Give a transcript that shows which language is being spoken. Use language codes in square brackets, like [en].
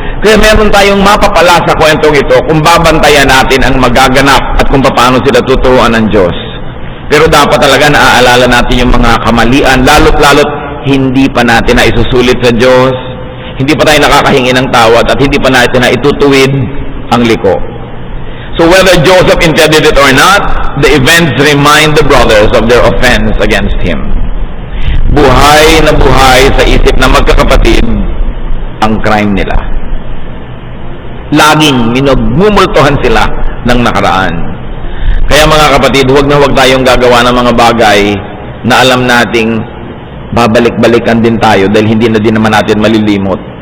[tl] Kaya meron tayong mapapala sa kwentong ito kung babantayan natin ang magaganap at kung paano sila tuturuan ng Diyos. Pero dapat talaga naaalala natin yung mga kamalian, lalo't hindi pa natin na isusulit sa Diyos, hindi pa tayo nakakahingi ng tawad, at hindi pa natin na itutuwid ang liko. [en] So whether Joseph intended it or not, the events remind the brothers of their offense against him. [tl] Buhay na buhay sa isip ng magkakapatid ang crime nila. Laging minagmumultuhan sila ng nakaraan. Kaya mga kapatid, huwag na huwag tayong gagawa ng mga bagay na alam nating babalik-balikan din tayo dahil hindi na din naman natin malilimot.